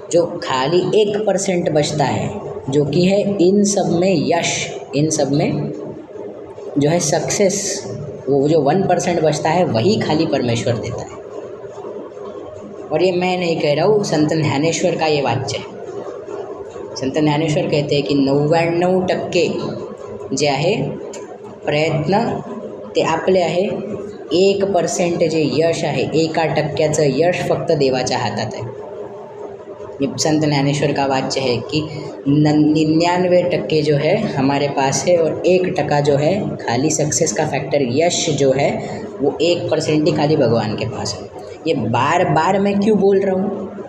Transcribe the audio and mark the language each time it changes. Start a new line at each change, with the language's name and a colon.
Hindi: जो खाली 1% बचता है, जो कि है इन सब में यश, इन सब में जो है सक्सेस, वो जो 1% बचता है वही खाली परमेश्वर देता है। और ये मैं नहीं कह रहा हूँ, संत ज्ञानेश्वर का ये वाक्य है। संत ज्ञानेश्वर कहते हैं की
Marathi: 99% जे आहे प्रयत्न ते आपले आहे, 1% जे यश आहे, 1% यश फक्त देवाच्या हातात आहे।
Hindi: ये संत ज्ञानेश्वर का वाक्य है कि 99% जो है हमारे पास है और 1% जो है खाली सक्सेस का फैक्टर यश जो है वो 1% ही खाली भगवान के पास है। ये बार बार मैं क्यों बोल रहा हूँ?